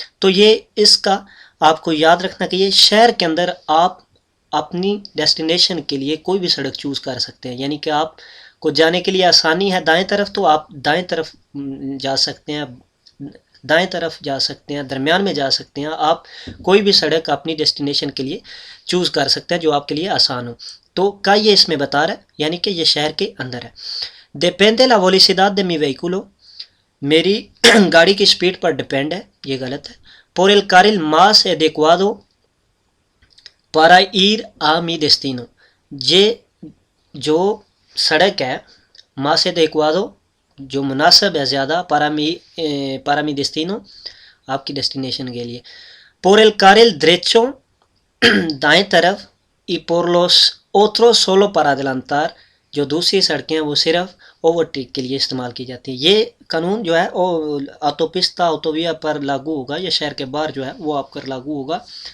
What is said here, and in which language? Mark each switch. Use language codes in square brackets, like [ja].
[hi] तो ये इसका आपको याद रखना कि ये शहर के अंदर आप अपनी डेस्टिनेशन के लिए कोई भी सड़क चूज़ कर सकते हैं, यानी कि आप को जाने के लिए आसानी है दाएं तरफ, तो आप दाएं तरफ जा सकते हैं, दाएं तरफ जा सकते हैं, दरमियान में जा सकते हैं। आप कोई भी सड़क अपनी डेस्टिनेशन के लिए चूज़ कर सकते हैं जो आपके लिए आसान हो। तो का ये इसमें बता रहा है, यानी कि ये शहर के अंदर है। [es] depende la velocidad de mi vehículo, [hi] मेरी गाड़ी की स्पीड पर डिपेंड है, ये गलत है। [es] por el carril más adecuado para ir a mi destino, [hi] ये जो सड़क है [es] más adecuado, [hi] जो मुनासिब है ज़्यादा, [es] para mi destino, [hi] आपकी डेस्टिनेशन के लिए। [es] por el carril derecho, [hi] दाएं तरफ, [es] y por los otros solo para adelantar, [hi] जो दूसरी सड़कें हैं वो सिर्फ ओवरटेक के लिए इस्तेमाल की जाती है। ये कानून जो है ऑटोपिस्ता ऑटोविया पर लागू होगा, या शहर के बाहर जो है वो आप पर लागू होगा।